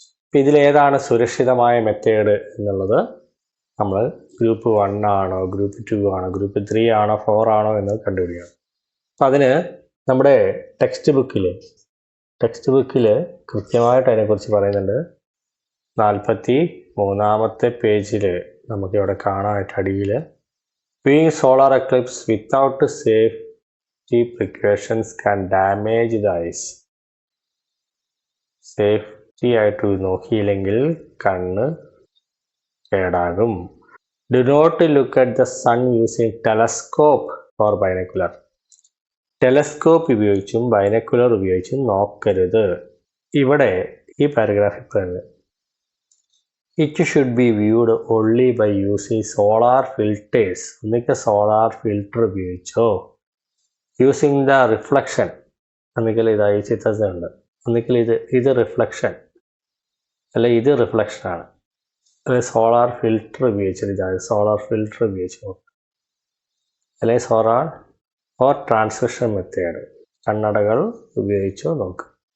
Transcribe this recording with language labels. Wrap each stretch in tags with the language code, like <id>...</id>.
<ml>അപ്പം ഇതിലേതാണ് സുരക്ഷിതമായ മെത്തേഡ് എന്നുള്ളത് നമ്മൾ ഗ്രൂപ്പ് 1 ആണോ, ഗ്രൂപ്പ് 2 ആണോ, ഗ്രൂപ്പ് 3 ആണോ, 4 ആണോ എന്ന് കണ്ടുപിടിക്കണം. അപ്പം അതിന് നമ്മുടെ ടെക്സ്റ്റ് ബുക്കിൽ കൃത്യമായിട്ട് അതിനെക്കുറിച്ച് പറയുന്നുണ്ട്. 43-ാമത്തെ പേജിൽ നമുക്കിവിടെ കാണാനായിട്ട് അടിയിൽ</ml> <en>viewing solar eclipse without safety precautions can damage the eyes.</en> <ml>Safety ആയിട്ട് നോക്കിയില്ലെങ്കിൽ കണ്ണ് കേടാകും.</ml> <en>Do not look at the sun using telescope or binocular.</en> <ml>Telescope ഉപയോഗിച്ചും ബൈനക്കുലർ ഉപയോഗിച്ചും നോക്കരുത്. ഇവിടെ ഈ പാരഗ്രാഫിൽ പറയുന്നത്</ml> <en>it should be viewed only by using solar filters.</en> <ml>ഒന്നിക്ക് solar filter ഉപയോഗിച്ചോ, using the reflection, ഒന്നിക്കൽ ഇതായി ചിത്രത്തിലുണ്ട്, ഒന്നിക്കൽ ഇത് റിഫ്ലക്ഷൻ അല്ല ഇത് റിഫ്ലക്ഷനാണ്, അല്ലെങ്കിൽ സോളാർ ഫിൽറ്റർ ഉപയോഗിച്ചത് ഇതാണ് സോളാർ ഫിൽറ്റർ ഉപയോഗിച്ച് നോക്കുക, അല്ലെങ്കിൽ സോളാർ ഓർ ട്രാൻസ്മിഷൻ മെത്തേഡ് കണ്ണടകൾ ഉപയോഗിച്ചോ നോക്കുക.</ml>